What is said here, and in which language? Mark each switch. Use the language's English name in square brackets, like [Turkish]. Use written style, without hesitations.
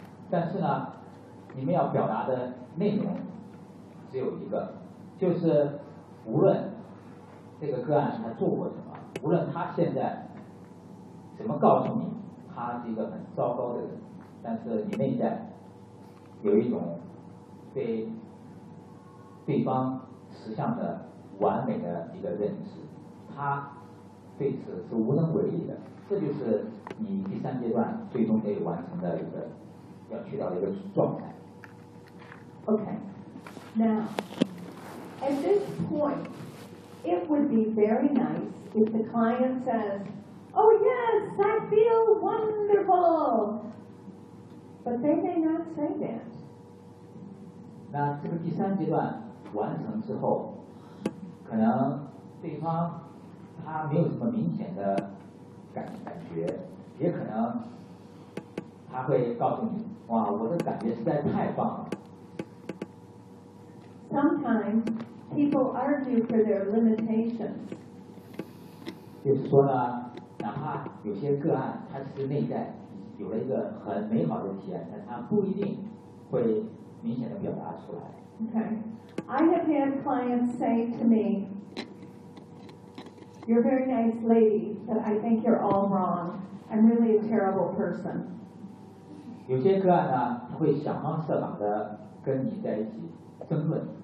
[Chinese] 但是呢，你们要表达的内容只有一个，就是无论这个个案他做过什么，无论他现在怎么告诉你他是一个很糟糕的人，但是你内在有一种对方实相的完美的一个认知，他对此是无能为力的。这就是你第三阶段最终可以完成的一个要去到的一个状态。 [English] Okay, now at this point, it would be very nice if the client says, "Oh yes, I feel wonderful," but they may not say that. [Chinese] 那这个第三阶段完成之后，可能对方他没有什么明显的感觉，也可能他会告诉你，哇，我的感觉实在太棒了。 [English] Sometimes people argue for their limitations. [Chinese] 就是说呢，哪怕有些个案他是内在有了一个很美好的体验，但他不一定会明显的表达出来。 [English] Okay, I have had clients say to me, "You're a very nice lady, but I think you're all wrong. I'm really a terrible person." [Chinese] 有些个案呢，他会想方设法的跟你在一起争论。